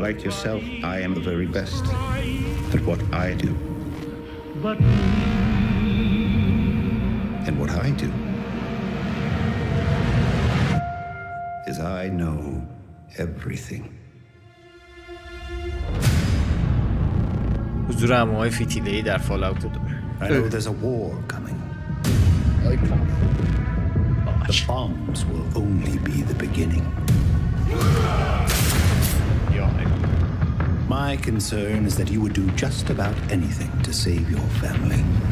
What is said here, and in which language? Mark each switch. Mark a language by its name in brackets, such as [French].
[English] like yourself, I am the very best at what I do. But and what I do is I know everything. [Persian] حضور عموهای فیتیله‌ای در فال‌آوت 2. [English] I know there's a war coming. The bombs will only be the beginning. My concern is that you would do just about anything to save your family.